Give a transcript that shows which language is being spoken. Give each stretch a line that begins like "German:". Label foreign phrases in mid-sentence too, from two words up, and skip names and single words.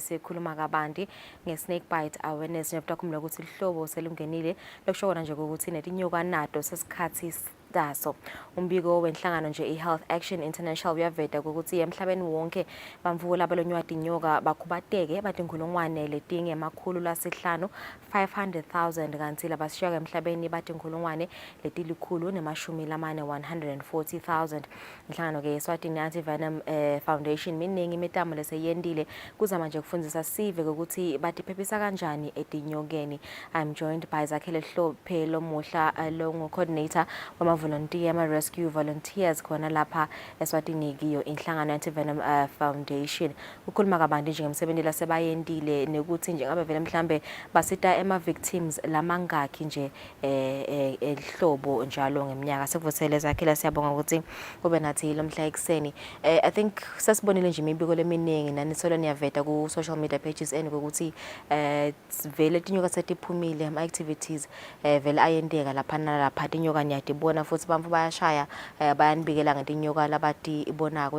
Swati: sikhuluma kabanti nge-
English: snake bite awareness
Swati: njengoba kumla ukuthi ihlobo selungenile lokushona nje ukuthi netinyoka nato sesikhathi daso. Umbiko wenhlangano nje i-Health Action International uyaveta ukuthi emhlabeni wonke bamvula abalonywa tinyoka bakhubateke batingulungwane letinge emakhulu lasihlanu 500,000 kanti labashiya emhlabeni batingulungwane letilikhulu nemashumi lamane 140,000. Inhlangano ke Eswatini Anti-Venom Foundation miningi imitamo leseyendile kuzama nje kufundisa sive ukuthi batiphephisa kanjani etinyokeni.
English: I'm joined by Zakhele Hlophe
Swati: lomuhla lo
English: coordinator volunteer rescue volunteers
Swati: khona lapha Eswatini kiyo inhlangano
English: Anti-Venom Foundation.
Swati: Ukhuluma kabanti nje ngemsebenzi lasebayendile nekuthi nje ngabe vele mhlambe basita ema victims lamangaki nje ehlobo njalo ngeminyaka. Sekuvusele Zakhele siyabonga ukuthi kube nathi lomhla ekseni.
English: I think
Swati: sasibonile nje imibiko leminingi nanisolo niyaveta ku
English: social media pages
Swati: ukuthi vele tinyoka setiphumile ama activities vele ayendeka lapha nalapha tinyoka niyadibona futhi bamfu bayashaya bayanibikela ngetinyoka labati ibonako.